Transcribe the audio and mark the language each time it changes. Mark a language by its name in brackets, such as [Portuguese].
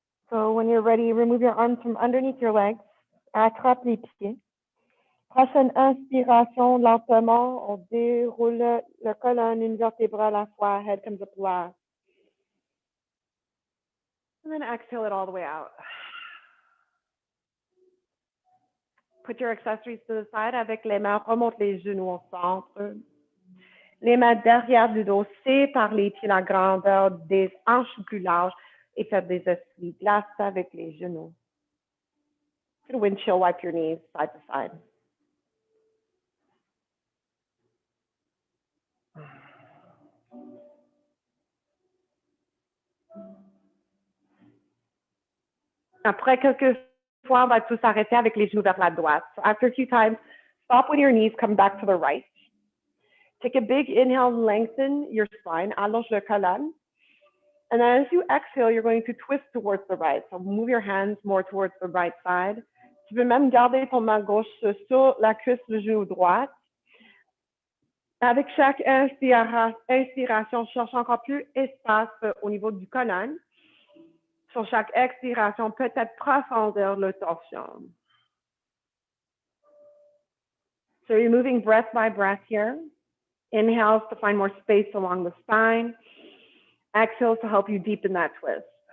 [English] So when you're ready, remove your arms from underneath your legs. [French] Attrape les pieds. Prochaine inspiration, lentement, on déroule le colonne, une vertèbre à la fois. [English] Head comes up last. And then exhale it all the way out. Put your accessories to the side. [French] Avec les mains, remonte les genoux au centre. Les mains derrière du dos, sépare les pieds la grandeur des hanches plus larges et faites des essuie-glaces avec les genoux. [English] You can windshield wipe your knees side to side. [French] Après quelques fois, on va tous arrêter avec les genoux vers la droite. [English] So after a few times, stop when your knees come back to the right. Take a big inhale, lengthen your spine, [French] allonge le colonne. [English] And then as you exhale, you're going to twist towards the right. So move your hands more towards the right side. [French] Tu peux même garder ton main gauche sur la cuisse du genou droit. Avec chaque inspiration, cherche encore plus espace au niveau du colonne. Sur chaque expiration, peut-être profondeur le torsion. [English] So you're moving breath by breath here. Inhales to find more space along the spine. Exhales to help you deepen that twist.